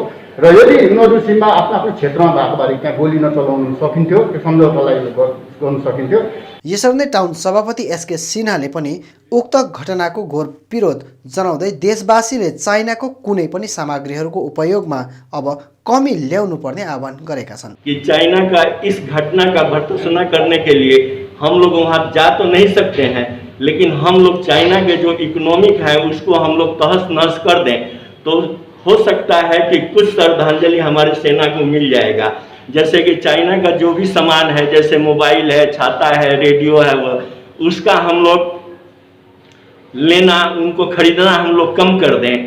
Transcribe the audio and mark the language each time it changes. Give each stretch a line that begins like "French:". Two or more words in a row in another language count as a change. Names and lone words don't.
Nepali: र यदि उनीहरू सीमा आफ्नो आफ्नो क्षेत्रमा भएको भए त्यहाँ गोली नचलाउनु सकिन्थ्यो, त्यो सम्झौतालाई गर्नु सकिन्थ्यो। यसरी नै टाउन सभापति एसके सिन्हाले पनि उक्त घटनाको घोर विरोध जनाउँदै देशवासीले चाइनाको कुनै पनि सामग्रीहरूको उपयोगमा अब कमी ल्याउनु पर्ने आह्वान गरेका छन्।
Hindi: कि चाइना का इस घटना का भर्त्सना करने के लिए हम लोग वहाँ जा तो नहीं सकते हैं, लेकिन हम लोग चाइना के जो इकोनॉमिक है उसको हम लोग तहस नहस कर दें तो हो सकता है कि कुछ श्रद्धांजलि हमारे सेना को मिल जाएगा। जैसे कि चाइना का जो भी सामान है, जैसे मोबाइल है, छाता है, रेडियो है, वो उसका हम लोग लेना, उनको खरीदना हम लोग कम कर दें।